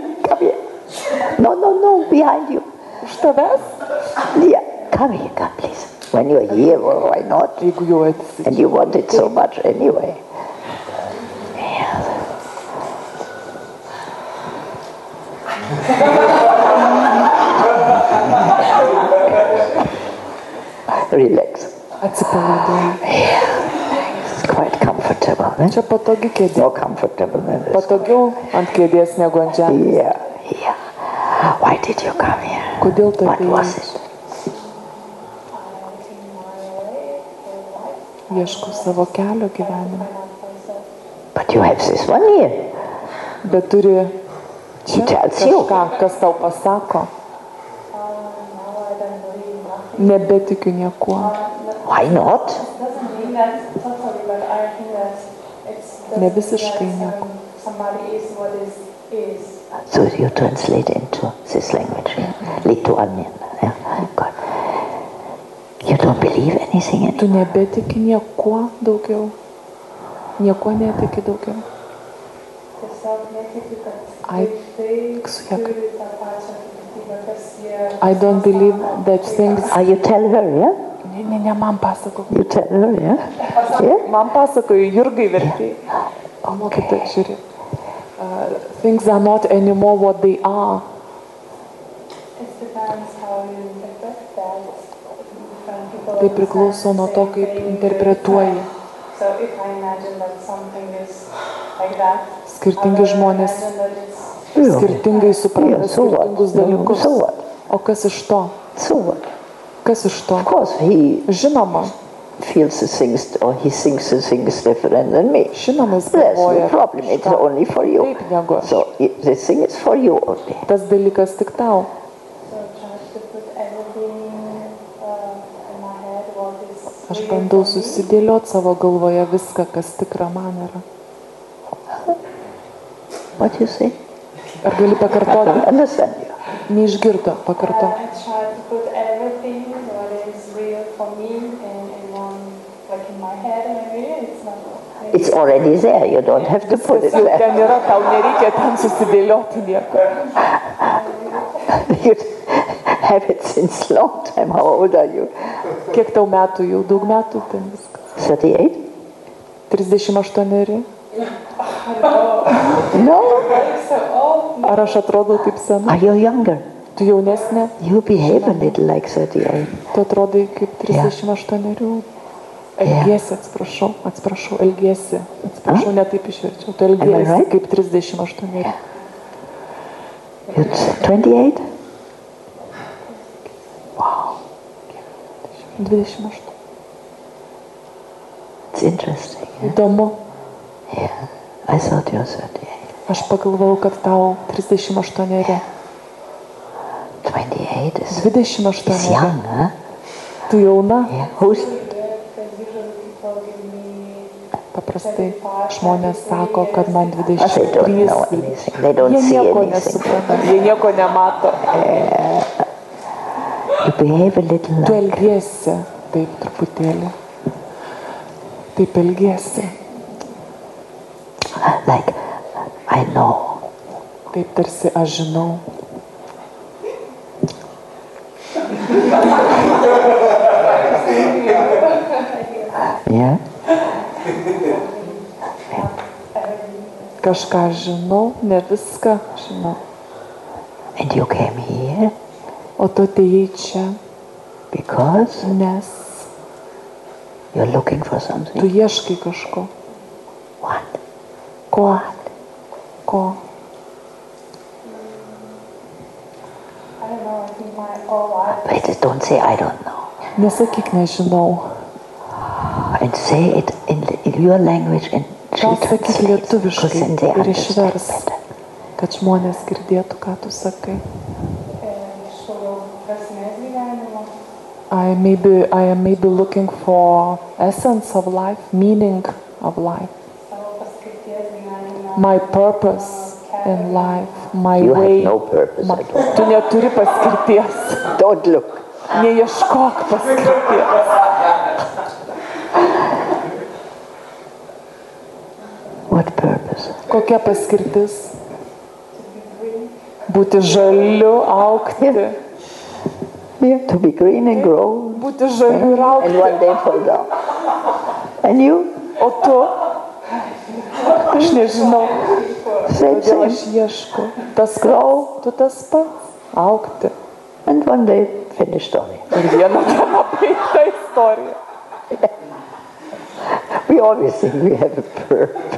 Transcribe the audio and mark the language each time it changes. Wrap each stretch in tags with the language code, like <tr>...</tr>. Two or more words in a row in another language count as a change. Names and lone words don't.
<en>No, behind you.</en> <lt>Už tavęs?</lt> <en>Yeah, come here, please. When you're here, well, why not?</en> <lt>Jeigu jau esi.</lt> <en>And you want it so much anyway. Yeah. Relax.</en> <lt>Atsipalaiduoju.</lt> <en>It's quite comfortable. Eh?</en> <lt>Čia patogi kėdė.</lt> <en>More comfortable than this.</en> <lt>Patogiau ant kėdės negu ant žemės.</lt> <en>Yeah. Why did you come here?</en> <lt>Kodėl tu</lt> <en>What was</en> <lt>atėjai?</lt> <en>it?</en> <lt>Ieškau savo kelio gyvenime.</lt> <en>But you have this one here.</en> <lt>Bet turi čia</lt> <en>tells you.</en> <lt>kažką, kas tau pasako. Nebetikiu niekuo.</lt> <en>Why not?</en> <lt>Ne visiškai nieko.</lt> <en>So you translate into this language, yeah? Lithuanian. Yeah? Good. You don't believe anything anymore?</en> <lt>Tu nebetiki niekuo daugiau. Niekuo netiki daugiau.</lt> <en>I don't believe that things... You tell her, yeah?</en> <lt>Ne, man pasako.</lt> <en>You tell her, yeah? Yeah?</en> <lt>Man pasakoju, Jurgai vertėjai. Mokytai, žiūrėk.</lt> <en>Things are not anymore what they are.</en> <lt>Tai priklauso nuo to, kaip interpretuoji. Skirtingi žmonės skirtingai supranta skirtingus dalykus. O kas iš to? Kas iš to?</lt> <en>Of course, he</en> <lt>Žinoma.</lt> <en>feels the things, or he thinks the things different than me.</en> <lt>Žinoma, jis</lt> <en>That's</en> <lt>galvoja.</lt> <en>no problem. It's only for you.</en> <lt>Taip negu aš.</lt> <en>So this thing is for you only.</en> <lt>Tas dalykas tik tau. Aš bandau susidėlioti savo galvoje viską, kas tikra man yra.</lt> <en>What you say?</en> <lt>Ar gali pakartoti?</lt> <en>Understand you.</en> <lt>Neišgirdo, pakartoti.</lt> <en>It's already there. You don't have to put it</en> <lt>Jau</lt> <en>there.</en> <lt>ten yra, tau nereikia ten susidėlioti nieko.</lt> <en>You have it since long time. How old are you?</en> <lt>Kiek tau metų? Jau daug metų ten viskas. 38? 38.</lt> <en>No.</en> <lt>Ar aš atrodau taip sena?</lt> <en>Are you younger?</en> <lt>Tu jaunesnė?</lt> <en>You behave a little like 38.</en> <lt>Tu atrodai kaip 38. Elgiesi, atsiprašau, elgiesi. Atsiprašau, ne taip išverčiau. Tu elgiesi</lt> <en>right?</en> <lt>kaip 38.</lt> <en>You're 28? Wow. 28. It's interesting. Yeah?</en> <lt>Įdomu.</lt> <en>Yeah. I thought you were 38.</en> <lt>Aš pagalvojau, kad tau 38.</lt> <en>28 is 28. young, huh?</en> <lt>Tu jauna?</lt> <en>Yeah. Who's</en> <lt>Paprastai žmonės sako, kad man</lt> <en>They don't</en> <lt>23.</lt> <en>know anything. They don't</en> <lt>Jie</lt> <en>see</en> <lt>nieko</lt> <en>anything.</en> <lt>nesupranta, jie nieko nemato.</lt> <en>You behave a little</en> <lt>Tu</lt> <en>like</en> <lt>elgiesi taip truputėlį. Taip elgiesi.</lt> <en>I know.</en> <lt>Taip tarsi aš žinau.</lt> <en>Yeah?</en> <lt>Kažką žinau, ne viską žinau.</lt> <en>And you came here</en> <lt>O tu atėjai čia,</lt> <en>because</en> <lt>nes</lt> <en>you're looking for</en> <lt>tu</lt> <en>something.</en> <lt>ieškai kažko.</lt> <en>What?</en> <lt>Ko?</lt> <en>But don't say I don't know.</en> <lt>Nesakyk nežinau.</lt> <en>And say it in your language and</en> <lt>Gal sakyk</lt> <en>translate, because</en> <lt>lietuviškai</lt> <en>then they</en> <lt>ir</lt> <en>understand</en> <lt>išvers,</lt> <en>better.</en> <lt>kad žmonės girdėtų, ką tu sakai.</lt> <en>I am maybe looking for essence of life, meaning of life. My purpose in life, my You way. have no purpose at all.</en> <lt>Tu neturi paskirties.</lt> <en>Don't look.</en> <lt>Neieškok paskirties.</lt> <en>What purpose?</en> <lt>Kokia paskirtis? Būti žaliu, augti.</lt> <en>Yeah, to be green and grow,</en> <lt>Būti žaliu ir</lt> <en>and</en> <lt>augti.</lt> <en>one day fall down. And you?</en> <lt>O tu? Aš nežinau.</lt> <en>Same,</en> <lt>Todėl aš</lt> <en>same.</en> <lt>ieškau. Tas grau, tu tas pats. Augti.</lt> <en>And one day, finish story.</en> <lt>Ir vieną dieną baigta istorija.</lt> <en>We always think we have a purpose.</en>